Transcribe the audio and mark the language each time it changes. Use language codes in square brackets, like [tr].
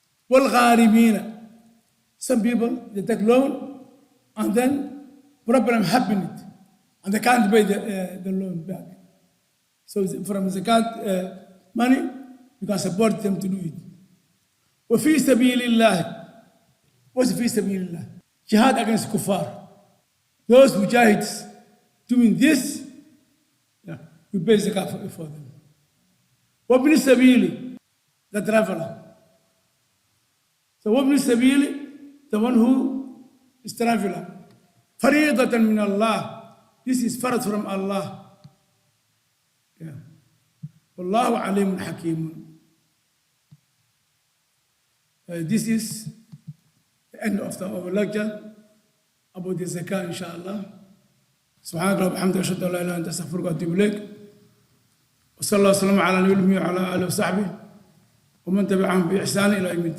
[en] والغارمين, some people they take loan and then problem happened and they can't pay the loan back. So from zakat money, you can support them to do it. [ar] وفي سبيل الله, [en] what's [ar] في سبيل الله? [en] Jihad against kuffar. Those mujahids doing this, yeah, you pay zakat for them. [ar] وابن السبيل, [en] the traveler. So وابن السبيل, the one who is traveler. [ar] فريضة من الله, [en] this is farad from Allah. Yeah. [ar] والله عليم حكيم. [en] This is the end of our lecture about the zakah, inshallah. [ar] سبحانك اللهم وبحمدك أشهد أن لا إله إلا أنت أستغفرك وأتوب إليك. وصلى الله وسلم على نبينا وعلى آله وصحبه ومن تبعهم بإحسان إلى يوم الدين.